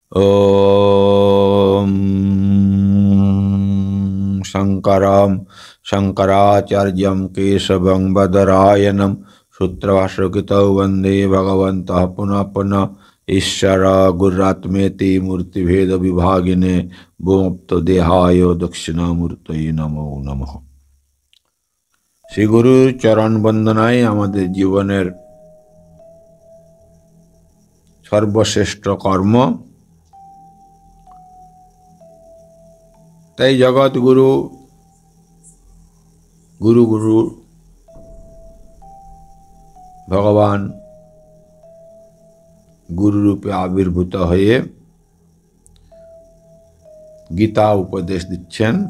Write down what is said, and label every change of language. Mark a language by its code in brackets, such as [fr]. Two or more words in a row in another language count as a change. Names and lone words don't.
[sa] ॐ शङ्कराचार्यं केशवं बदरायणं सूत्रभाष्यकृतौ वन्दे भगवन्तः पुनः पुनः ईश्वर गुरुरात्मेति मूर्तिभेदविभागिने भूमप्तदेहाय दक्षिणामूर्तये नमो नमः। [bn] শ্রী গুরুর চরণ বন্দনাই আমাদের জীবনের সর্বশ্রেষ্ঠ কর্ম। তাই জগৎগুরু গুরু ভগবান গুরুরূপে আবির্ভূত হয়ে গীতা উপদেশ দিচ্ছেন।